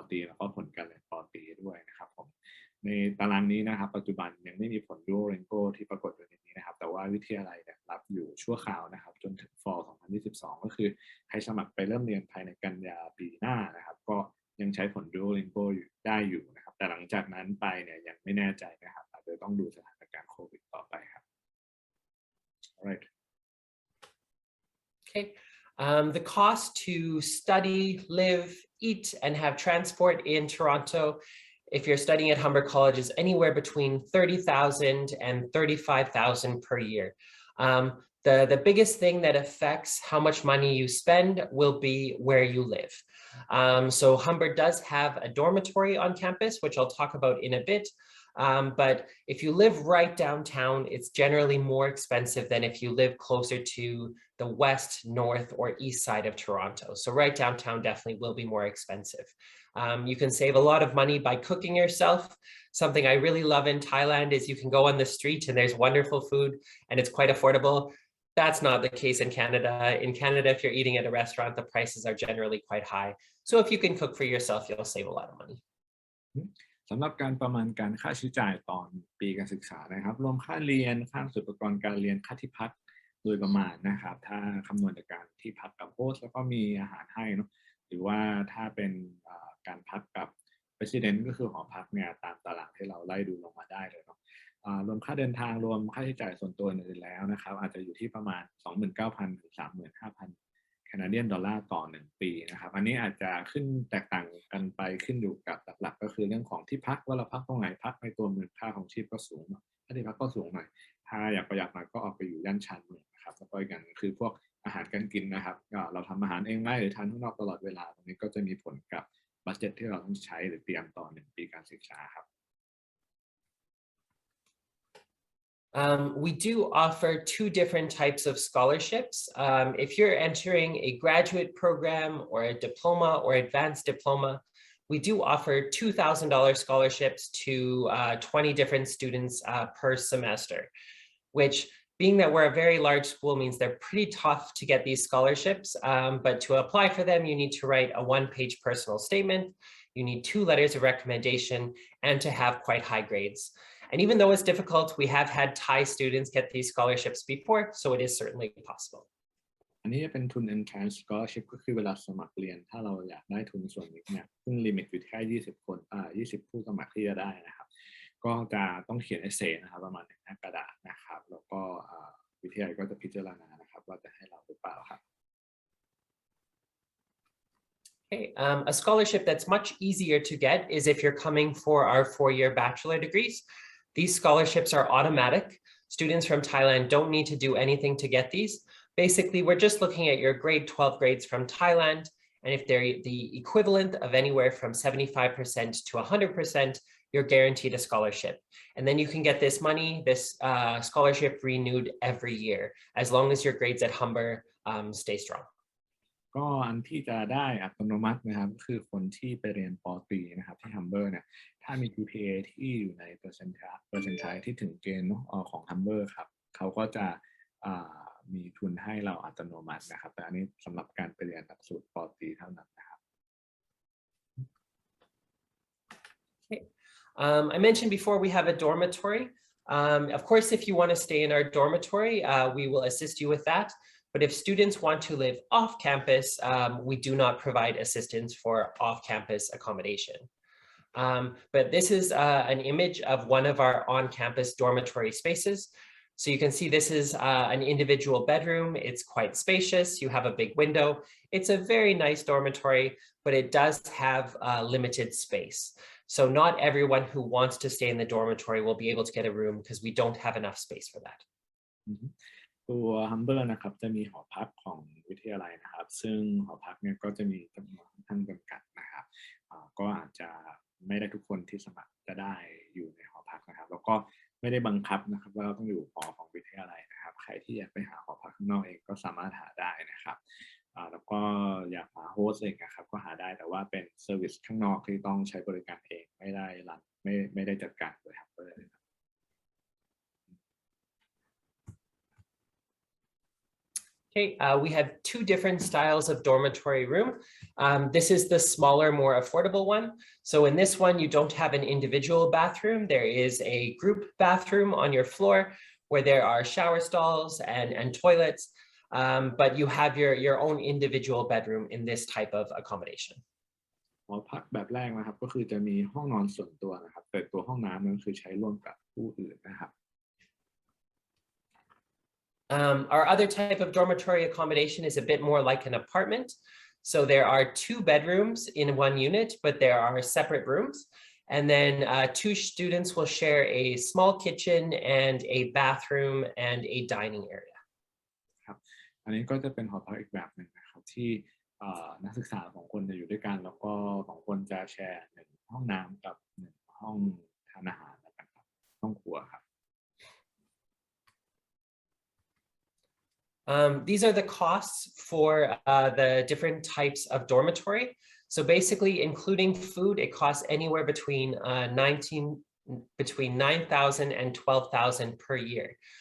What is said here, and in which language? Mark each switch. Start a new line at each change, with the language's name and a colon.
Thai: ตรีแล้วก็ผลการเรียนป. ตรีด้วยนะครับผมในตารางนี้นะครับปัจจุบันยังไม่มีผล Duolingo ที่ปรากฏอยู่ในนี้นะครับแต่ว่าวิทยาลัยเนี่ยรับอยู่ชั่วคราวนะครับจนถึง Fall 2022 ก็คือใครสมัครไปเริ่มเรียนภายในกันยาปีหน้านะครับก็ยังใช้ผล Duolingo ได้อยู่นะครับแต่หลังจากนั้นไปเนี่ยยังไม่แน่ใจนะครับอาจจะต้องดูสถานการณ์โควิดต่อไปครับ
English: Alright. Okay. The cost to study, live, eat, and have transport in Toronto, if you're studying at Humber College, is anywhere between $30,000 and $35,000 per year. The biggest thing that affects how much money you spend will be where you live. So Humber does have a dormitory on campus, which I'll talk about in a bit. But if you live right downtown, it's generally more expensive than if you live closer to the west, north, or east side of Toronto. So right downtown definitely will be more expensive. You can save a lot of money by cooking yourself. Something I really love in Thailand is you can go on the street and there's wonderful food and it's quite affordable. That's not the case in Canada. In Canada, if you're eating at a restaurant, the prices are generally quite high. So if you can cook for yourself, you'll save a lot of money.
Thai: สำหรับการประมาณการค่าใช้จ่ายตอนปีการศึกษานะครับรวมค่าเรียนค่าอุปกรณ์การเรียนค่าที่พักโดยประมาณนะครับถ้าคำนวณจากการที่พักกับโฮสต์แล้วก็มีอาหารให้เนาะหรือว่าถ้าเป็น การพักกับ Resident ก็คือหอพักเนี่ยตามตารางที่เราไล่ดูลงมาได้เลยเนาะรวมค่าเดินทางรวมค่าใช้จ่ายส่วนตัวอื่นแล้วนะครับอาจจะอยู่ที่ประมาณ 29,000 ถึง 35,000 แคนาเดียนดอลลาร์ต่อ1ปีนะครับอันนี้อาจจะขึ้นแตกต่างกันไปขึ้นอยู่กับหลักๆก็คือเรื่องของที่พักว่าเราพักตรงไหนพักในตัวเมืองค่าของชีพก็สูงค่าที่พักก็สูงหน่อยถ้าอยากประหยัดหน่อยก็ออกไปอยู่ย่านชานเมืองนะครับแล้วก็อีกอย่างคือพวกอาหารการกินนะครับเราทำอาหารเองไหมหรือทานข้างนอกตลอดเวลาตรงนี้ก็จะมีผลกับบัดเจ็ตที่เราต้องใช้หรือเตรียมต่อ1ปีการศึกษาครับ
English: We do offer two different types of scholarships. If you're entering a graduate program or a diploma or advanced diploma, we do offer $2,000 scholarships to 20 different students per semester, which being that we're a very large school means they're pretty tough to get these scholarships. But to apply for them, you need to write a one-page personal statement. You need 2 letters of recommendation and to have quite high grades. And even though it's difficult, we have had Thai students get these scholarships before, so it is certainly possible.
Thai: อันนี้จะเป็นทุน Enhanced Scholarship ก็คือเวลาสมัครเรียนถ้าเราอยากได้ทุนส่วนนี้เนี่ยซึ่งลิมิตอยู่แค่20 คน20 ผู้สมัครที่จะได้นะครับก็จะต้องเขียนเอเซนะครับประมาณ1 หน้ากระดาษนะครับแล้วก็วิทยาลัยก็จะพิจารณานะครับว่าจะให้เราหรือเปล่าครับ
English: Okay, a scholarship that's much easier to get is if you're coming for our 4-year bachelor degrees. These scholarships are automatic. Students from Thailand don't need to do anything to get these. Basically, we're just looking at your grade 12 grades from Thailand, and if they're the equivalent of anywhere from 75% to 100%, you're guaranteed a scholarship. And then you can get this money, this scholarship renewed every year, as long as your grades at Humber stay strong.
Thai: ก็อันที่จะได้อัตโนมัตินะครับก็คือคนที่ไปเรียนป. ตรีนะครับที่ Humber เนี่ยถ้ามี GPA ที่อยู่ในเปอร์เซ็นต์ที่ถึงเกณฑ์ของ Humber ครับเขาก็จะมีทุนให้เราอัตโนมัตินะครับแต่อันนี้สำหรับการไปเรียนหลักสูตรป. ตรีเท่านั้นนะครับ
English: Okay. I mentioned before we have a dormitory. Of course, if you want to stay in our dormitory, we will assist you with that. But if students want to live off campus, we do not provide assistance for off-campus accommodation. But this is an image of one of our on-campus dormitory spaces. So you can see this is an individual bedroom. It's quite spacious. You have a big window. It's a very nice dormitory, but it does have limited space. So not everyone who wants to stay in the dormitory will be able to get a room because we don't have enough space for that.
Thai: ตัว Humber นะครับจะมีหอพักของวิทยาลัยนะครับซึ่งหอพักเนี่ยก็จะมีจำนวนค่อนข้างจำกัดนะครับก็อาจจะไม่ได้ทุกคนที่สมัครจะได้อยู่ในหอพักนะครับแล้วก็ไม่ได้บังคับนะครับว่าเราต้องอยู่หอของวิทยาลัยนะครับใครที่อยากไปหาหอพักข้างนอกเองก็สามารถหาได้นะครับแล้วก็อยากหาโฮสต์เองนะครับก็หาได้แต่ว่าเป็นเซอร์วิสข้างนอกที่ต้องใช้บริการเองไม่ได้จัดการโดย Humber เลยครับ
English: Okay, we have 2 different styles of dormitory room. This is the smaller, more affordable one. So in this one, you don't have an individual bathroom. There is a group bathroom on your floor where there are shower stalls and toilets, but you have your own individual bedroom in this type of accommodation.
Thai: หอพักแบบแรกนะครับก็คือจะมีห้องนอนส่วนตัวนะครับแต่ตัวห้องน้ำนั้นคือใช้ร่วมกับผู้อื่นนะครับ
English: Our other type of dormitory accommodation is a bit more like an apartment. So there are 2 bedrooms in one unit, but there are separate rooms. And then 2 students will share a small kitchen and a bathroom and a dining area.
Thai: ครับอันนี้ก็จะเป็นหอพักอีกแบบหนึ่งนะครับที่นักศึกษา2 คนจะอยู่ด้วยกันแล้วก็2 คนจะแชร์1 ห้องน้ำกับ1 ห้องทานอาหารแล้วกัน
English: These are the costs for the different types of dormitory. So basically, including food, it costs anywhere between 9,000 and 12,000 per year.